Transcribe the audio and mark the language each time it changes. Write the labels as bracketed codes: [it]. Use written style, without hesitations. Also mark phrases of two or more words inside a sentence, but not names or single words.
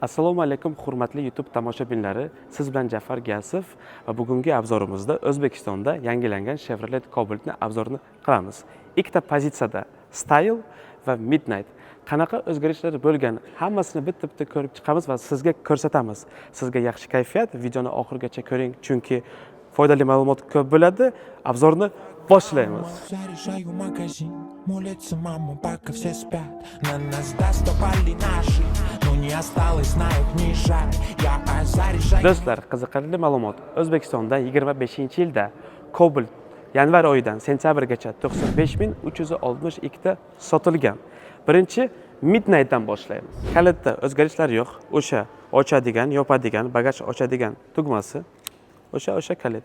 [uz] Assalomu alaykum hurmatli YouTube tomoshabinlari. Siz bilan Jafar Gasov va bugungi obzorimizda O'zbekistonda yangilangan Chevrolet Cobalt'ni obzorini qilamiz. Ikkita pozitsiyada Style va Midnight. Qanaqa o'zgarishlar bo'lgan, hammasini bitta-bitta ko'rib chiqamiz va sizga ko'rsatamiz. Sizga yaxshi kayfiyat, videoni oxirigacha ko'ring, chunki foydali ma'lumot ko'p bo'ladi. Obzorni boshlaymiz. [ru] Заряжаю магазин, молится мама, пока все спят. На нас доставали наши, но не осталось, знают, не жаль. Я заряжаю. [uz] Do'stlar, qiziqarli ma'lumot. O'zbekistonda 25-yilda Cobalt yanvar oyidan sentyabrgacha 95.362 ta sotilgan. Birinchi Midnight'dan boshlaymiz. Kalitda o'zgarishlar yo'q. O'sha ochadigan, yopadigan, bagaj ochadigan tugmasi, o'sha kalit.